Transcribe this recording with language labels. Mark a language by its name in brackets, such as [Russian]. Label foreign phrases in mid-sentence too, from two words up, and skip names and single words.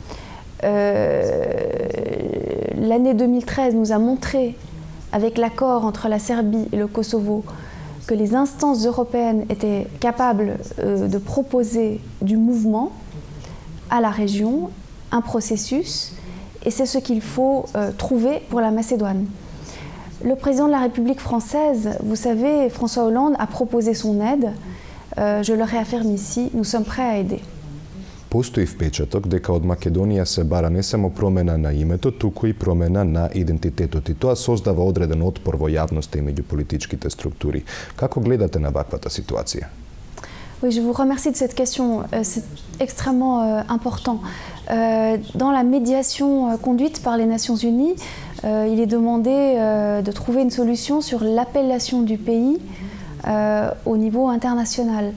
[French] L'année 2013 nous a montré, avec l'accord entre la Serbie et le Kosovo, que les instances européennes étaient capables de proposer du mouvement à la région, un processus, et c'est ce qu'il faut trouver pour la Macédoine. Le président de la République française, vous savez, François Hollande, a proposé son aide. Je le réaffirme ici, nous sommes prêts à aider. [Macedonian] Постои впечаток дека од Македонија се бара не само промена на името, туку и промена на идентитетот и тоа создава одреден отпор во јавноста и меѓу политичките структури. Како гледате на ваквата ситуација? [French] Oui, je vous remercie de cette question, c'est extrêmement important. Dans la médiation conduite par les Nations Unies, il est demandé de trouver une solution sur l'appellation du pays au niveau international.